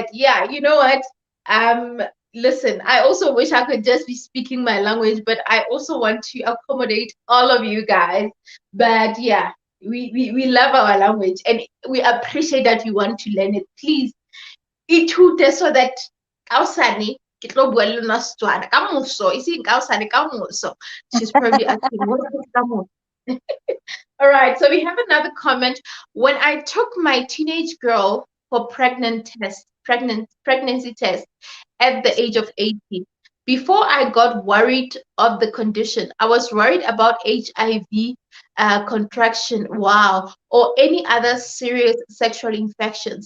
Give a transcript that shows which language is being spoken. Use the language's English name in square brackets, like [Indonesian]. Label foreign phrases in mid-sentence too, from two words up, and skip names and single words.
[English] Yeah, you know what? Listen, I also wish I could just be speaking my language, but I also want to accommodate all of you guys. But yeah, we love our language and we appreciate that you want to learn it. [Tswana] Please, ithute [English] so that [Tswana] kaosane ke tlo bua le lona Setswana ka moso, iseng kaosane ka moso. [English] She's probably asking what is [Tswana] ka moso. [English] All right, so we have another comment. When I took my teenage girl for pregnancy test at the age of 18, before I got worried of the condition, I was worried about HIV contraction, or any other serious sexual infections.